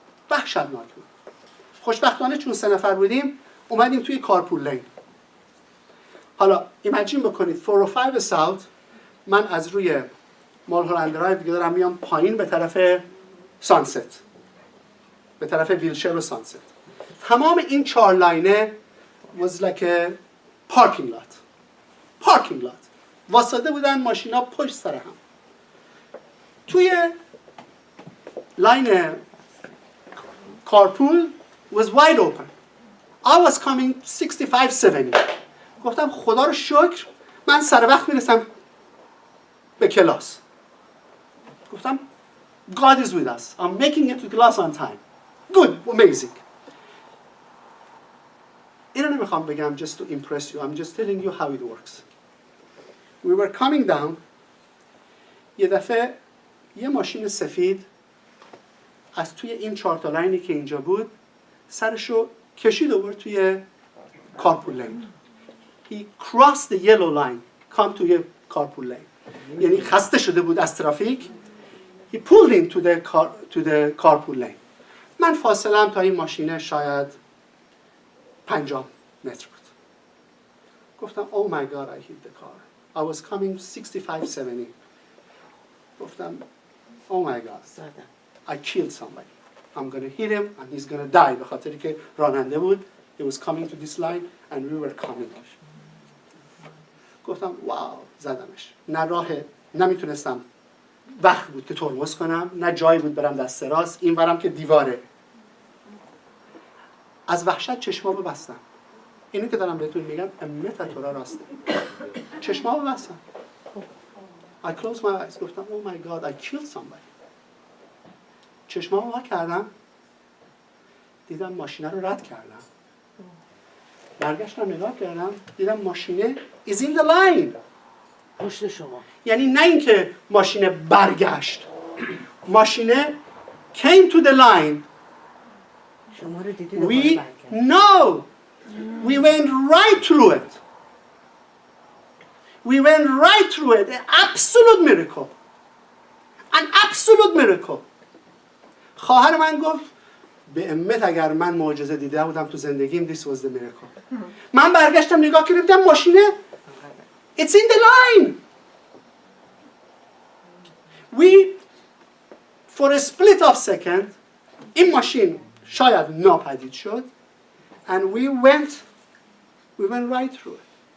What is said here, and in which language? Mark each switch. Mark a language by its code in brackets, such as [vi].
[fa] وحشتناک بود. خوشبختانه چون 3 نفر بودیم اومدیم توی کارپول لین. حالا ایمجین بکنید 405 ساوت، من از روی مال هولند درایو دیگه دارم میام پایین به طرف سانست، به طرف ویلشر و سانست. تمام این 4 لاینه [en] was like a parking lot. [fa] واسطه بودن ماشینا پشت سر هم. توی لاین کارپول [en] was wide open. I was coming 65-70. [fa] گفتم خدا رو شکر من سر وقت میرسم به کلاس. [en] گفتم God is with us. I'm making it to class on time. Good, amazing. [fa] اینو نمیخوام بگم [en] just to impress you. I'm just telling you how it works. We were coming down. [fa] یه دفعه یه ماشین سفید از توی این 4 تا لاینی که اینجا بود سرشو کشید و برد توی کارپول لین. [en] He crossed the yellow line, come to a carpool lane. [fa] یعنی خسته شده بود از ترافیک. [en] He pulled into the carpool lane. [fa] من فاصله‌ام تا این ماشینه شاید 50 متر بود. [en] گفتم oh my god I hit the car. I was coming 65-70. گفتم oh my god I killed somebody. I'm going to hit him and he's going to die. [fa] به خاطری که راننده بود. [en] He was coming to this line and we were coming. [fa] گفتم واو زدمش. نه راه نمیتونستم، وقت بود که ترمز کنم، نه جایی بود برم دست راست، این برم که دیواره. از وحشت چشمامو بستم. اینو که دارم بهتون میگم امت تو را راسته. چشمامو بستم. [en] I closed my eyes. گفتم oh my god I killed somebody. [fa] چشمامو وا کردم، دیدم ماشینه رو رد کردم. برگشتم نگاه کردم، دیدم ماشینه [en] is in the line. [fa] پشت شما. یعنی نه اینکه ماشینه برگشت، ماشینه [en] came to the line. [fa] شما رو دیدید [en] We no, we went right through it. We went right through it. An absolute miracle. An absolute miracle. [fa] خواهر من گفت به امت اگر من معجزه دیده بودم تو زندگیم [en] this was the miracle. [fa] من برگشتم نگاه کردم ماشینه [en] it's in the line. We for a split of second [fa] این ماشین شاید ناپدید شد [en] and we went right through it.